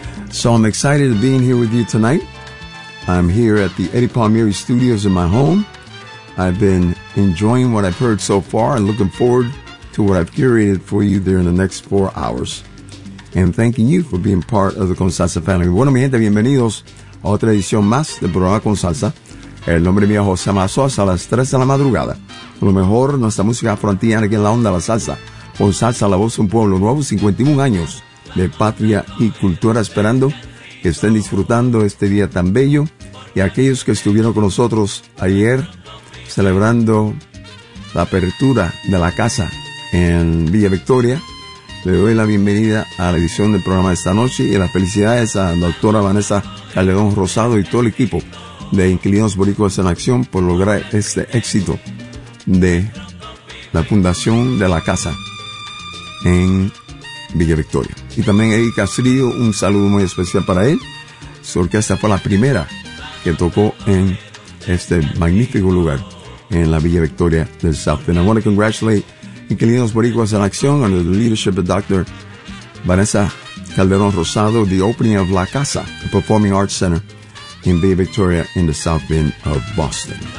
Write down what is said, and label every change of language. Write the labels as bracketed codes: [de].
[en] So I'm excited to be in here with you tonight. I'm here at the Eddie Palmieri Studios in my home. I've been enjoying what I've heard so far and looking forward to what I've curated for you during the next 4 hours. And thanking you for being part of the Con Salsa family. [es] Bueno, mi gente, bienvenidos a otra edición más del programa Con Salsa. El nombre mío es José Mazo, a las 3 de la madrugada. Lo mejor, nuestra música frontera aquí en la onda, la salsa. Con Salsa, la voz de un pueblo nuevo, 51 años de patria y cultura, esperando que estén disfrutando este día tan bello. Y aquellos que estuvieron con nosotros ayer, celebrando la apertura de la casa en Villa Victoria, le doy la bienvenida a la edición del programa de esta noche y las felicidades a la doctora Vanessa Calderón Rosado y todo el equipo de Inquilinos Boricuas en Acción por lograr este éxito de la fundación de la casa en Villa Victoria. Y también a Eddie Castillo, un saludo muy especial para él. Su orquesta fue la primera que tocó en este magnífico lugar en la Villa Victoria del South. [en] And I want to congratulate Inquilinos Boricuas en Acción under the leadership of Dr. Vanessa Calderón Rosado, the opening of La Casa, the Performing Arts Center in Bay Victoria in the South Bend of Boston.